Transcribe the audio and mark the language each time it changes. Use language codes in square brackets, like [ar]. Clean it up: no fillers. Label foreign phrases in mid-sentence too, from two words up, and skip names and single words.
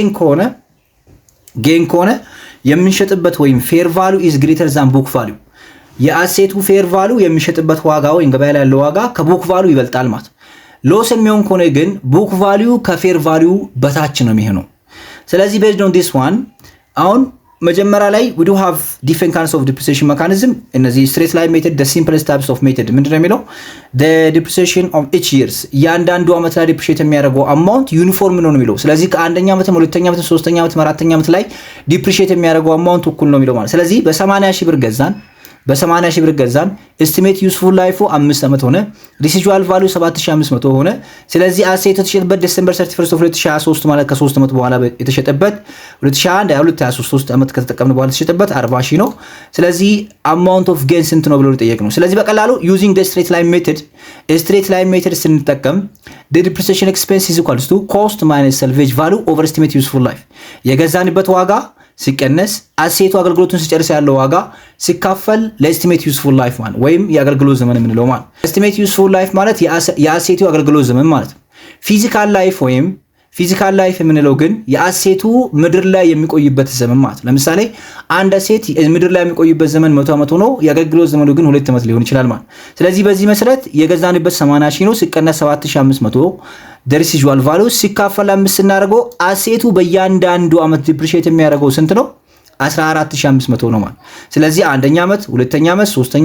[am] ጌን ከሆነ የምንሸጥበት ወይም [en] fair value is greater than book value። [am] የአሴቱ [en] fair value [am] የሚሸጥበት ዋጋ ወይም ገበያ ላይ ያለው ዋጋ ከቡክ ቫልዩ ይበልጣል ማለት። ሎስ የሚሆን ከሆነ ግን [en] book value ከfair value [am] በታች ነው የሚሆነው። ስለዚህ [en] based on this one [am] አሁን መጀመሪያ ላይ [en] we do have different kinds of depreciation mechanism እነዚህ straight line method the simplest types of method [am] ምንድነው የሚለው [en] the depreciation of each years [am] ያንዳንዱ አመት ላይ [en] depreciate የሚያደርገው amount [am] ዩኒፎርም ነው የሚለው ስለዚህ ከአንደኛ ዓመት ሁለተኛ ዓመት ሶስተኛ ዓመት አራተኛ ዓመት ላይ depreciate የሚያደርገው amount እኩል ነው የሚለው ማለት ስለዚህ በ80,000 ብር ገዛን በ80,000 ብር ገዛን [en] estimate useful life [am] 5 ዓመት ሆነ [en] residual value [am] 7,500 ሆነ ስለዚህ አሴት የተሸጠበት ዲሴምበር 31 2023 ማለት ከ3 ዓመት በኋላ የተሸጠበት 2021 23 ዓመት ከተጠቀምን በኋላ የተሸጠበት 40,000 ነው ስለዚህ [en] amount of gain [am] ስንት ነው ብሎ ጠየቅ ነው ስለዚህ በቀላሉ [en] using the straight line method [am] ስንጠቀም [en] the depreciation expense is equal to cost minus salvage value over estimate useful life [am] የገዛንበት ዋጋ ሲቀነስ አሴቱ አገልግሎቱን ሲጨርስ ያለው ዋጋ ሲካፈል [en] ለestimate useful life [am] ማለት ወይም የአገልግሎት ዘመን የምንለው ማለት [en] estimate useful life [am] ማለት የአሴቱ አገልግሎት ዘመን ማለት [en] physical life [am] የምንለው ግን የአሴቱ ምድር ላይ የሚቆይበት ዘመን ማለት ለምሳሌ አንድ አሴት ምድር ላይ የሚቆይበት ዘመን 100 ዓመት ሆኖ የአገልግሎት ዘመኑ ግን 2 ዓመት ሊሆን ይችላል ማለት ስለዚህ በዚህ መሰረት የገዛንበት 80,000 ነው ሲቀነስ 7,500 [en] the residual value [am] ሲካፈል 5 ስናደርገው አሴቱ በእያንዳንዱ አመት ዲፕሪሺየት የሚያደርገው ስንት ነው 14,500 ነው ማለት ስለዚህ አንደኛ አመት ሁለተኛ አመት ሶስተኛ